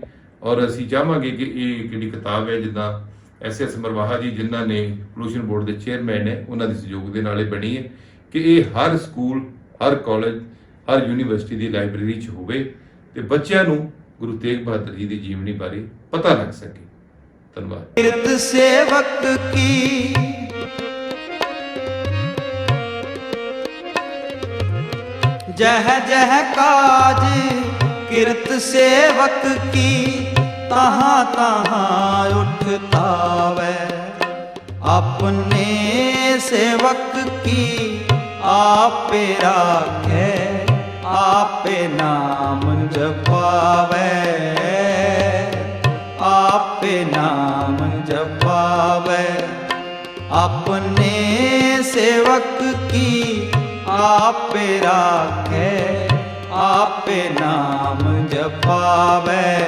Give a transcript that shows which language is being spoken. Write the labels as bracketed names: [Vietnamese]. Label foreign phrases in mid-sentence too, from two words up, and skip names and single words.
[Punjabi] ਔਰ ਅਸੀਂ ਚਾਹਾਂਗੇ ਕਿ ਇਹ ਜਿਹੜੀ ਕਿਤਾਬ ਹੈ, ਜਿੱਦਾਂ SS ਮਰਵਾਹਾ ਜੀ ਜਿਨ੍ਹਾਂ ਨੇ [English] pollution board [Punjabi] ਦੇ ਚੇਅਰਮੈਨ ਨੇ, ਉਹਨਾਂ ਦੇ ਸਹਿਯੋਗ ਦੇ ਨਾਲ ਇਹ ਬਣੀ ਹੈ, ਕਿ ਇਹ ਹਰ ਸਕੂਲ, ਹਰ ਕਾਲਜ, ਹਰ ਯੂਨੀਵਰਸਿਟੀ ਦੀ ਲਾਇਬ੍ਰੇਰੀ 'ਚ ਹੋਵੇ ਤੇ ਬੱਚਿਆਂ ਨੂੰ ਗੁਰੂ ਤੇਗ ਬਹਾਦਰ ਜੀ ਦੀ ਜੀਵਨੀ ਬਾਰੇ ਪਤਾ ਲੱਗ ਸਕੇ। ਧੰਨਵਾਦ। [Braj] ਕਿਰਤ ਸੇਵਕ ਕੀ जह जह काज किरत सेवक की तहाँ तहाँ उठतावै। अपने सेवक की आपे राखे आपे नाम जपावै। आपे नाम जपावै। अपने सेवक की आपे राखे आपे नाम जपावै।